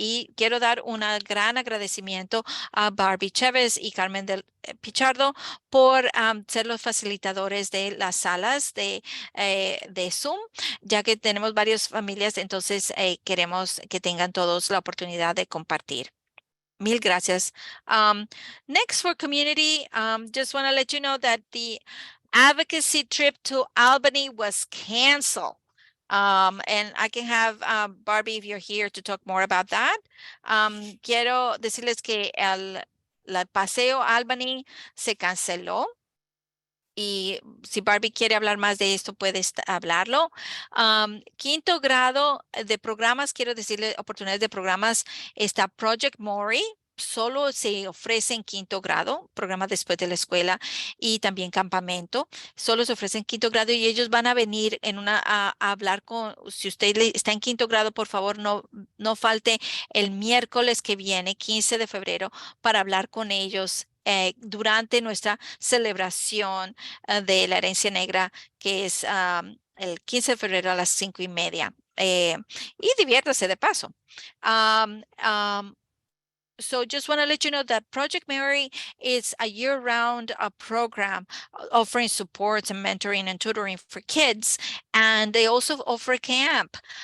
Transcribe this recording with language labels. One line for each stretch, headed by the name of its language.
Spanish: Y quiero dar un gran agradecimiento a Barbie Chévez y Carmen del Pichardo por ser los facilitadores de las salas de Zoom, ya que tenemos varias familias, entonces queremos que tengan todos la oportunidad de compartir. Mil gracias.
English: Um, Next for community, just want to let you know that the advocacy trip to Albany was canceled. And I can have Barbie if you're here to talk more about that.
Spanish: Quiero decirles que el paseo Albany se canceló. Y si Barbie quiere hablar más de esto, puede hablarlo. Quinto grado de programas, quiero decirle oportunidades de programas, está Project Mori. Solo se ofrece en quinto grado, programa después de la escuela y también campamento. Solo se ofrece en quinto grado y ellos van a venir a hablar con, si usted está en quinto grado, por favor, no falte el miércoles que viene, 15 de febrero, para hablar con ellos durante nuestra celebración de la herencia negra, que es el 15 de febrero a las 5:30. Y diviértase de paso.
English: So just want to let you know that Project Mary is a year-round program offering supports and mentoring and tutoring for kids. And they also offer camp.